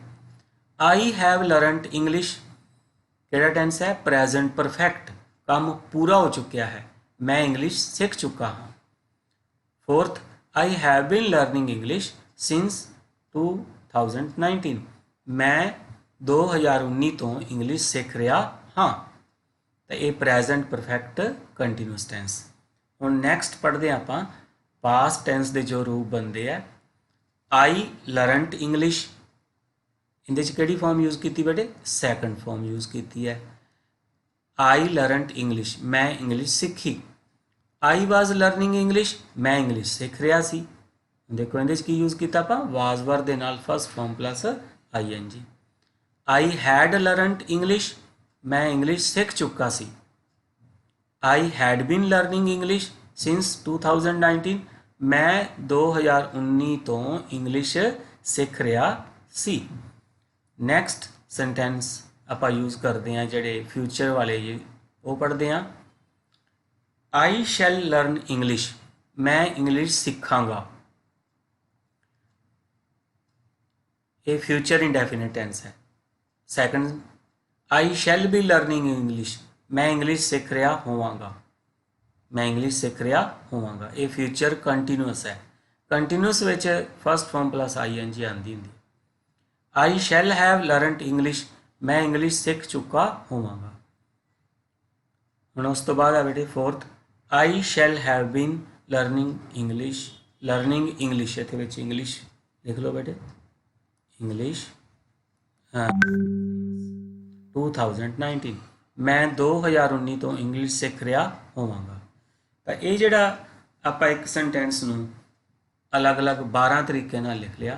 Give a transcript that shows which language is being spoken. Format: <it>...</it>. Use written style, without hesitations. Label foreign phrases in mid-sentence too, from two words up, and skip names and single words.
<en>I have learned English,</en> <pa>ਕਿਹੜਾ ਟੈਂਸ ਹੈ,</pa> <en>present perfect,</en> <pa>ਕੰਮ ਪੂਰਾ ਹੋ ਚੁੱਕਾ ਹੈ, ਮੈਂ ਇੰਗਲਿਸ਼ ਸਿੱਖ ਚੁੱਕਾ ਹਾਂ।</pa> <en>Fourth, I have been learning English, since 2019</en> <pa>ਮੈਂ 2019 ਤੋਂ ਇੰਗਲਿਸ਼ ਸਿੱਖ ਰਿਹਾ ਹਾਂ। ਤਾਂ ਇਹ</pa> <en>present perfect continuous tense.</en> <pa>ਹੁਣ ਨੈਕਸਟ ਪੜ੍ਹਦੇ ਹਾਂ ਆਪਾਂ</pa> <en>past tense</en> <pa>ਦੇ ਜੋ ਰੂਪ ਬਣਦੇ ਆ।</pa> <en>I learnt English,</en> <pa>ਇਹਦੇ 'ਚ ਕਿਹੜੀ</pa> <en>form use</en> <pa>ਕੀਤੀ ਬੇਟੇ?</pa> <en>second form use</en> <pa>ਕੀਤੀ ਹੈ।</pa> <en>I learnt English,</en> <pa>ਮੈਂ ਇੰਗਲਿਸ਼ ਸਿੱਖੀ।</pa> <en>I was learning English,</en> <pa>ਮੈਂ ਇੰਗਲਿਸ਼ ਸਿੱਖ ਰਿਹਾ ਸੀ। ਦੇਖੋ ਇਹਦੇ 'ਚ ਕੀ ਯੂਜ਼ ਕੀਤਾ ਆਪਾਂ?</pa> <en>was were</en> <pa>ਦੇ ਨਾਲ</pa> <en>first form plus ing. I had learnt English,</en> <pa>ਮੈਂ ਇੰਗਲਿਸ਼ ਸਿੱਖ ਚੁੱਕਾ ਸੀ।</pa> <en>I had been learning English since 2019,</en> <pa>ਮੈਂ 2019 ਤੋਂ ਇੰਗਲਿਸ਼ ਸਿੱਖ ਰਿਹਾ ਸੀ।</pa> <en>next sentence</en> <pa>ਆਪਾਂ ਯੂਜ਼ ਕਰਦੇ ਹਾਂ ਜਿਹੜੇ ਫਿਊਚਰ ਵਾਲੇ ਜੀ, ਉਹ ਪੜ੍ਹਦੇ ਹਾਂ।</pa> <en>I shall learn English,</en> <pa>ਮੈਂ ਇੰਗਲਿਸ਼ ਸਿੱਖਾਂਗਾ। ਇਹ</pa> <en>future indefinite tense</en> <pa>ਹੈ।</pa> <en>ਸੈਕੰਡ I shall be learning English,</en> <pa>ਮੈਂ ਇੰਗਲਿਸ਼ ਸਿੱਖ ਰਿਹਾ ਹੋਵਾਂਗਾ। ਮੈਂ ਇੰਗਲਿਸ਼ ਸਿੱਖ ਰਿਹਾ ਹੋਵਾਂਗਾ। ਇਹ</pa> <en>future continuous</en> <pa>ਹੈ। ਕੰਟੀਨਿਊਸ ਵਿੱਚ</pa> <en>first form plus ing</en> <pa>ਆਉਂਦੀ ਹੁੰਦੀ।</pa> <en>I shall have learnt English,</en> <pa>ਮੈਂ ਇੰਗਲਿਸ਼ ਸਿੱਖ ਚੁੱਕਾ ਹੋਵਾਂਗਾ। ਹੁਣ ਉਸ ਤੋਂ ਬਾਅਦ ਆ ਬੇਟੇ</pa> <en>Fourth I shall have been learning English</en> <pa>ਇੱਥੇ ਵਿੱਚ ਇੰਗਲਿਸ਼ ਲਿਖ ਲਓ ਬੇਟੇ। ਇੰਗਲਿਸ਼ 2019, ਮੈਂ 2019 ਤੋਂ ਇੰਗਲਿਸ਼ ਸਿੱਖ ਰਿਹਾ ਹੋਵਾਂਗਾ। ਤਾਂ ਇਹ ਜਿਹੜਾ ਆਪਾਂ ਇੱਕ ਸੈਂਟੈਂਸ ਨੂੰ ਅਲੱਗ-ਅਲੱਗ 12 ਤਰੀਕੇ ਨਾਲ ਲਿਖ ਲਿਆ।</pa>